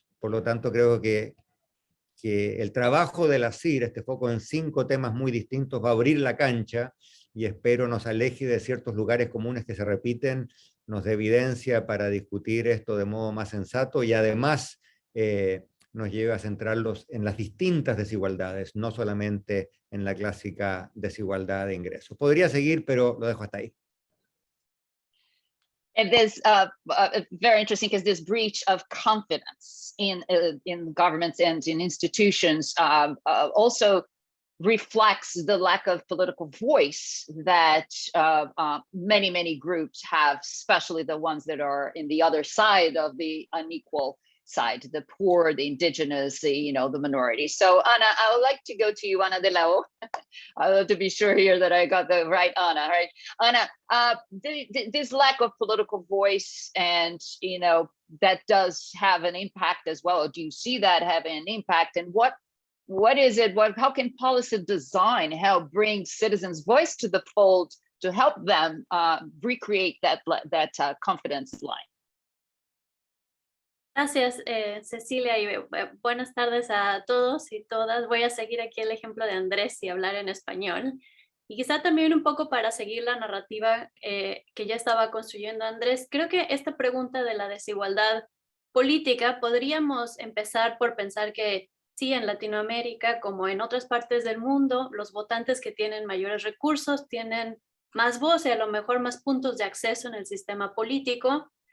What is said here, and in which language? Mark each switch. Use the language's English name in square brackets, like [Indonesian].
[Spanish] Por lo tanto, creo que el trabajo de la CIR, este foco en 5 temas muy distintos, va a abrir la cancha y espero nos aleje de ciertos lugares comunes que se repiten, nos dé evidencia para discutir esto de modo más sensato y además nos lleve a centrarlos en las distintas desigualdades, no solamente en la clásica desigualdad de ingresos. Podría seguir, pero lo dejo hasta ahí. [English] And this very interesting because this breach of confidence in governments and in institutions also reflects the lack of political voice that many groups have, especially the ones that are in the other side of the unequal side, the poor, the indigenous, the minorities. So Ana, I would like to go to you, Ana de la O. I love to be sure here that I got the right Ana, right? Ana, this lack of political voice and, that does have an impact as well. Do you see that having an impact? And what is it? How can policy design help bring citizens' voice to the fold to help them recreate that confidence line? [Spanish] Gracias, Cecilia, y buenas tardes a todos y todas. Voy a seguir aquí el ejemplo de Andrés y hablar en español. Y quizá también un poco para seguir la narrativa que ya estaba construyendo Andrés. Creo que esta pregunta de la desigualdad política podríamos empezar por pensar que sí, en Latinoamérica, como en otras partes del mundo, los votantes que tienen mayores recursos tienen más voz y a lo mejor más puntos de acceso en el sistema político.